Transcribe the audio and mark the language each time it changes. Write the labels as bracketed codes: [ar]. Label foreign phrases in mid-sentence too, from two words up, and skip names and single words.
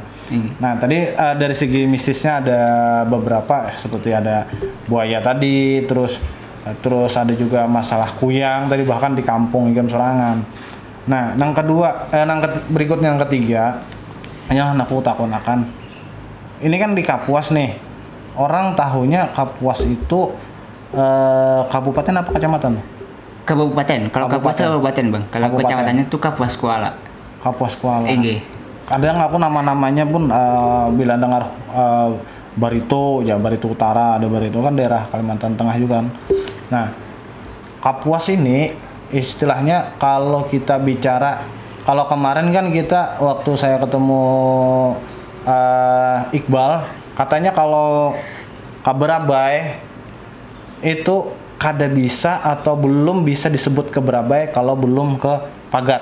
[id] Nah tadi dari segi mistisnya ada beberapa seperti ada buaya tadi terus ada juga masalah kuyang tadi bahkan di kampung ikan Sorangan. Nah yang kedua berikutnya yang ketiga yang aku takut-akan ini kan di Kapuas nih, orang tahunya Kapuas itu kabupaten apa kecamatan? Kabupaten. Kalau Kapuas kabupaten bang. Kalau kecamatannya tuh Kapuas Kuala. Kapuas Kuala. Iya. Kadang aku nama-namanya pun bila dengar Barito Utara ada Barito kan daerah Kalimantan Tengah juga kan. Nah Kapuas ini istilahnya kalau kita bicara kalau kemarin kan kita waktu saya ketemu Iqbal katanya kalau Kaberabai itu kada bisa atau belum bisa disebut Kaberabai kalau belum ke Pagat.